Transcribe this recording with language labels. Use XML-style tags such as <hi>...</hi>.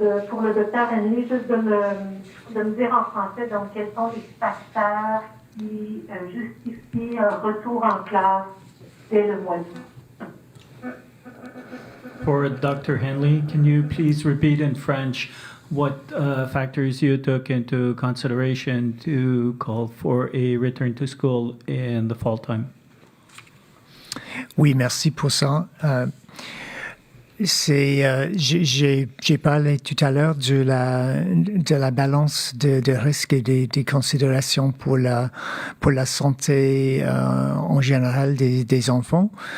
<fr>Pour le docteur Hanley, juste de me dire en français, donc, quels sont les facteurs qui justifient un retour en classe dès le mois d'août?</fr> <en>For Dr. Hanley, can you please repeat in French what factors you took into consideration to call for a return to school in the fall time?</en> <fr>Oui, merci pour ça. J'ai parlé tout à l'heure de la balance de risques et des considérations pour la santé en général des enfants.</fr>